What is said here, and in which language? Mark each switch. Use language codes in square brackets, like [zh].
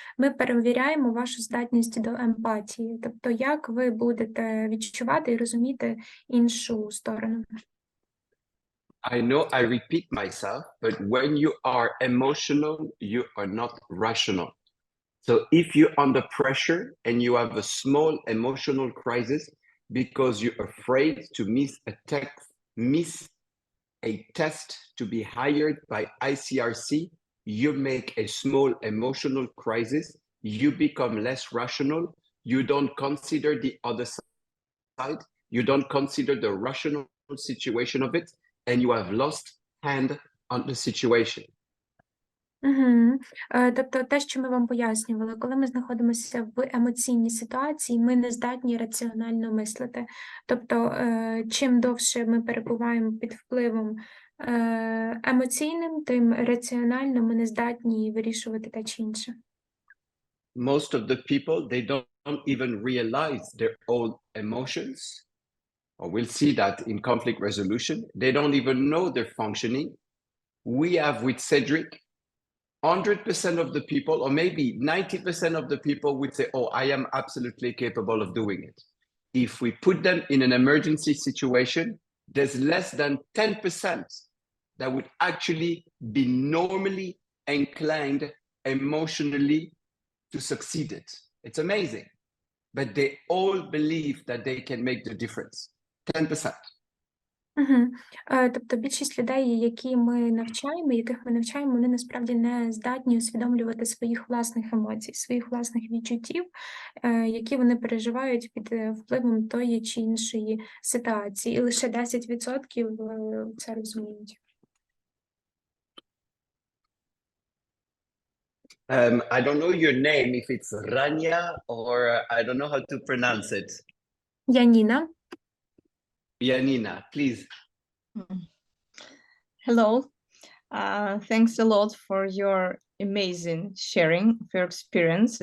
[uk] Ми перевіряємо вашу здатність до емпатії. Тобто, як ви будете відчувати і розуміти іншу сторону. [en] I know I repeat myself, but when you are emotional, you are not rational. So if you're under pressure and you have a small emotional crisis because you're afraid to miss a test to be hired by ICRC, you make a small emotional crisis, you become less rational, you don't consider the other side, you don't consider the rational situation of it, and you have lost hand on the situation. [uk] Тобто те, що ми вам пояснювали, коли ми знаходимося в емоційній ситуації, ми не здатні раціонально мислити. Тобто, чим довше ми перебуваємо під впливом емоційним, тим раціонально ми не здатні вирішувати те чи інше. [en] Most of the people, they don't even realize their own emotions, or we'll see that in conflict resolution. They don't even know they're functioning. We have with Cedric, 100% of the people, or maybe 90% of the people would say, oh, I am absolutely capable of doing it. If we put them in an emergency situation, there's less than 10% that would actually be normally inclined emotionally to succeed it. It's amazing. But they all believe that they can make the difference. 10%. [uk] Тобто більшість людей, яких ми навчаємо, вони насправді не здатні усвідомлювати своїх власних емоцій, своїх власних відчуттів, які вони переживають під впливом тої чи іншої ситуації. І лише 10% це розуміють. [en] I don't know your name, if it's Rania or I don't know how to pronounce it. [uk] Янина. [en] Yanina, please. Hello. Thanks a lot for your amazing sharing of your experience.